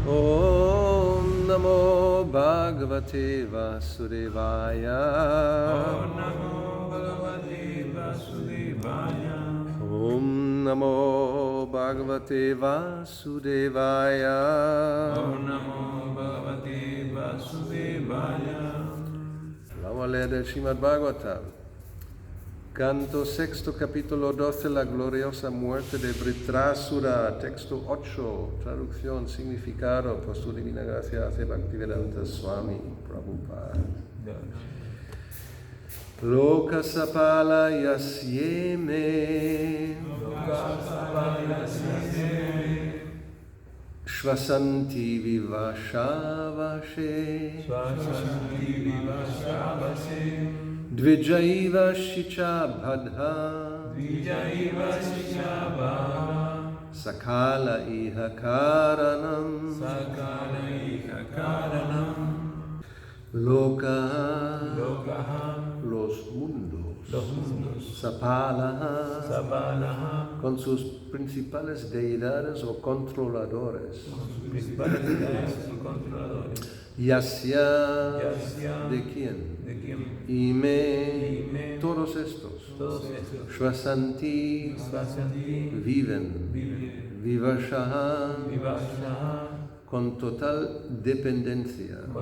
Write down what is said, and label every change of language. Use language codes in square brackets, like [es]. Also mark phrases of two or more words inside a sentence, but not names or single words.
[sa] Om Namo Bhagavate Vasudevaya Om Namo Bhagavate Vasudevaya Om Namo Bhagavate Vasudevaya Om Namo Bhagavate Vasudevaya. [es] Vamos a leer el Srimad Bhagavatam. Canto sexto, capítulo 12, la gloriosa muerte de Vritrasura, texto 8, traducción, significado, por su divina gracia hace Bhaktivedanta Swami Prabhupada. [sa] Lokasapala yasyeme Shvasanti vivashavashe Dvijaiva shicha bhadha Sakala iha karanam Lokaha [es] los mundos Sapalaha con sus principales deidades o controladores Yasya ¿de quién? Ime todos estos Shvasanti viven Vivashaha con total dependencia